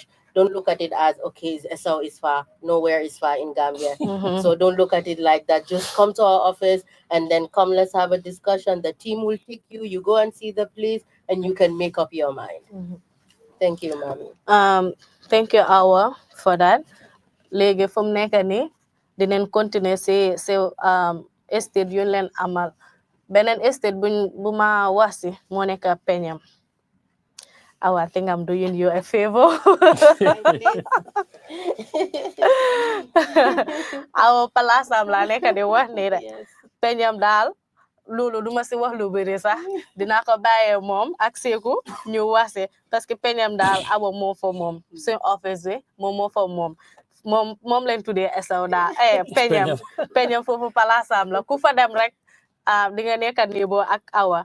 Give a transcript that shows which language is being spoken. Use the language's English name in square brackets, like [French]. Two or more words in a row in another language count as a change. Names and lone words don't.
[English] Don't look at it as, okay, SL is far. Nowhere is far in Gambia. So don't look at it like that. Just come to our office and then come, let's have a discussion. The team will take you. You go and see the place and you can make up your mind. Thank you, Mami. Thank you, Awa, for that. [Wolof] Léegi fu mu nekk nii dinañ continuer si estate yu leen amal beneen estate bu ma wax si moo nekk Peñam. Awa, [English] I think I'm doing you a favor. [Wolof] Awa palaasam laa nekk di wax nii rek. Peñam daal loolu duma si wax lu bëri sax dinaa ko bàyyee moom ak Seeku ñu wax si parce que Peñam daal Awa moo fa moom suñu office bi moo fa moom leen tuddee SO daal Peñam foofu palaasam la ku fa dem rek di nga nekk niveau ak Awa.